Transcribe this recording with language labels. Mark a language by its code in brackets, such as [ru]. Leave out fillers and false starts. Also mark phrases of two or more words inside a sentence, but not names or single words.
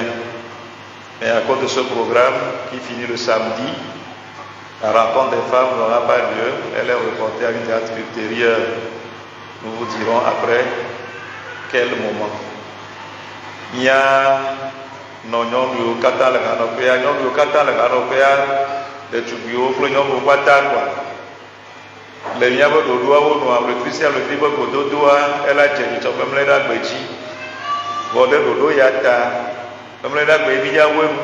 [fr] Mais à cause de ce programme qui finit le samedi, la rencontre des femmes n'aura pas lieu, elle est reportée à une date ultérieure. Nous vous dirons après quel moment. Il y a non [ee] nyɔnuwo katã le hanɔƒea, nyɔnuwo katã le hanɔƒea, ɖetugbiwo kple nyɔnuwo katã koa. Le míaƒe ɖoɖoawo nu amlekpui sia amlekpui ƒe gododoa, ela dze nyitsɔ memlẽ ɖe agbe dzi. Vɔ ɖe ɖoɖo ya ta, memlẽ ɖe agbe bi dza woe mu.